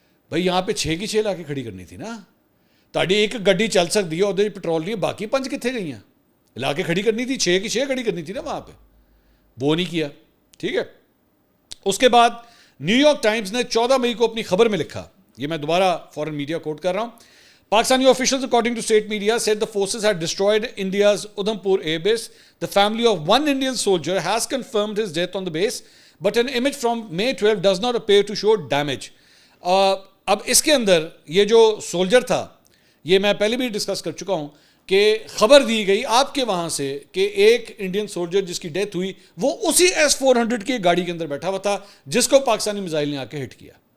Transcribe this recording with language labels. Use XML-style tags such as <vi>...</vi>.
<ur>بھائی یہاں پہ 6 کی 6 لا کے کھڑی کرنی تھی نا. تاڑی ایک گڈی چل سکتی ہے ادھر پیٹرول نہیں ہے, باقی 5 کتنے گئی ہیں؟ لا کے کھڑی کرنی تھی, 6 کی 6 کھڑی کرنی تھی نا وہاں پہ, وہ نہیں کیا. ٹھیک ہے. اس کے بعد نیو یارک ٹائمز نے 14 مئی کو اپنی خبر میں لکھا, یہ میں دوبارہ فورن میڈیا کوٹ کر رہا ہوں,</ur> <en>Pakistani officials, according to state media, said the forces had destroyed India's Udhampur air base. The family of one Indian soldier has confirmed his death on the base, but an image from May 12 does not appear to show damage.</en> <ur>اب اس کے اندر یہ جو soldier تھا, یہ میں پہلے بھی discuss کر چکا ہوں کہ خبر دی گئی آپ کے وہاں سے کہ ایک انڈین سولجر جس کی ڈیتھ ہوئی وہ اسی S-400 کی گاڑی کے اندر بیٹھا ہوا تھا جس کو پاکستانی میزائل نے آ کے ہٹ کیا.</ur>